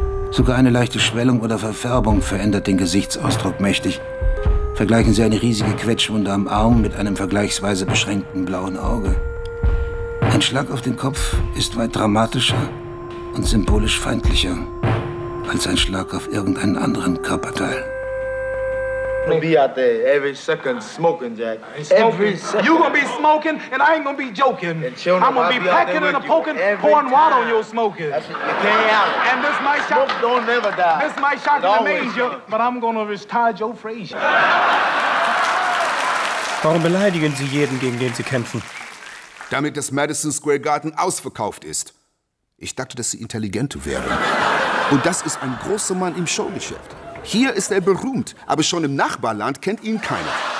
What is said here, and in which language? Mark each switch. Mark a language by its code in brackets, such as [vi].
[de] Sogar eine leichte Schwellung oder Verfärbung verändert den Gesichtsausdruck mächtig. Vergleichen Sie eine riesige Quetschwunde am Arm mit einem vergleichsweise beschränkten blauen Auge. Ein Schlag auf den Kopf ist weit dramatischer und symbolisch feindlicher als ein Schlag auf irgendeinen anderen Körperteil. [en] We'll be out there every second smoking, Jack. Smoking. Every second. You gonna be smoking, and I ain't gonna be joking. I'm gonna be packing and a poking, pouring water on your smoking. And this my shot. Smoke don't never die. This my shot to the major, but I'm gonna retire Joe Frazier. [de] Warum beleidigen Sie jeden, gegen den Sie kämpfen? Damit das Madison Square Garden ausverkauft ist. Ich dachte, dass Sie intelligente wären. Und das ist ein großer Mann im Showgeschäft. Hier ist er berühmt, aber schon im Nachbarland kennt ihn keiner.